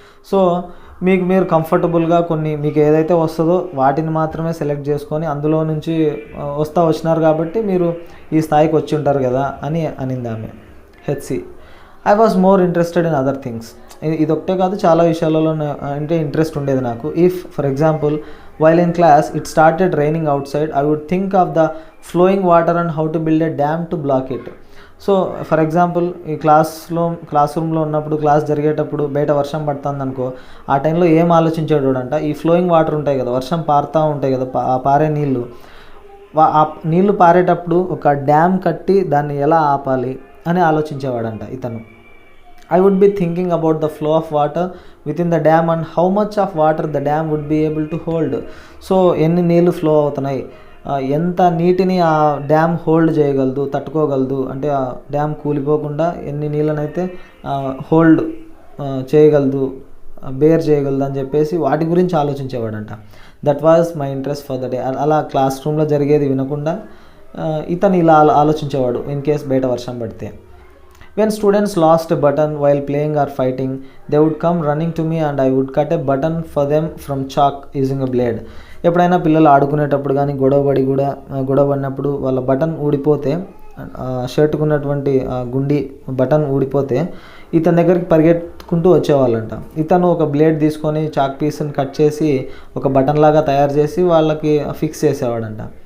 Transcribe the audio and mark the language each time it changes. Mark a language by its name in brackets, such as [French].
[Telugu] So మీరు కంఫర్టబుల్గా కొన్ని మీకు ఏదైతే వస్తుందో వాటిని మాత్రమే సెలెక్ట్ చేసుకొని అందులో నుంచి వచ్చినారు కాబట్టి మీరు ఈ స్థాయికి వచ్చి ఉంటారు కదా అని అనింది ఆమె. [English] హెచ్సి, I was more interested in other things. [Telugu] ఇదొక్కటే కాదు, చాలా విషయాలలో అంటే ఇంట్రెస్ట్ ఉండేది నాకు. [English] If for example while in class it started raining outside I would think of the flowing water and how to build a dam to block it. [Telugu] So for example ఈ class రూమ్లో ఉన్నప్పుడు class జరిగేటప్పుడు బయట వర్షం పడుతుంది అనుకో, ఆ టైంలో ఏం ఆలోచించాడు అంట, ఈ ఫ్లోయింగ్ వాటర్ ఉంటాయి కదా, వర్షం పారుతూ ఉంటాయి కదా, ఆ పారే నీళ్ళు, ఆ నీళ్లు పారేటప్పుడు ఒక డ్యామ్ కట్టి దాన్ని ఎలా ఆపాలి అని ఆలోచించేవాడంట ఇతను. [English] I would be thinking about the flow of water within the dam and how much of water the dam would be able to hold. [Telugu] So ఎన్ని నీళ్ళు ఫ్లో అవుతున్నాయి, ఎంత నీటిని ఆ డ్యామ్ హోల్డ్ చేయగలదు, తట్టుకోగలదు, అంటే ఆ డ్యామ్ కూలిపోకుండా ఎన్ని నీళ్ళనైతే హోల్డ్ చేయగలదు, బేర్ చేయగలదు అని చెప్పేసి వాటి గురించి ఆలోచించేవాడంట. [English] That was my interest for the day. [Telugu] అలా క్లాస్ రూమ్లో జరిగేది వినకుండా ఇతను ఇలా ఆలోచించేవాడు ఇన్ కేస్ బయట వర్షం పడితే. [English] When students lost a button while playing or fighting, they would come running to me and I would cut a button for them from chalk using a blade. [Telugu] ఎప్పుడైనా పిల్లలు ఆడుకునేటప్పుడు కానీ గొడవ పడినప్పుడు వాళ్ళ బటన్ ఊడిపోతే, షర్టుకున్నటువంటి గుండి బటన్ ఊడిపోతే ఇతని దగ్గరికి పరిగెత్తుకుంటూ వచ్చేవాళ్ళంట. ఇతను ఒక బ్లేడ్ తీసుకొని చాక్ పీస్ని కట్ చేసి ఒక బటన్ లాగా తయారు చేసి వాళ్ళకి ఫిక్స్ చేసేవాడంట.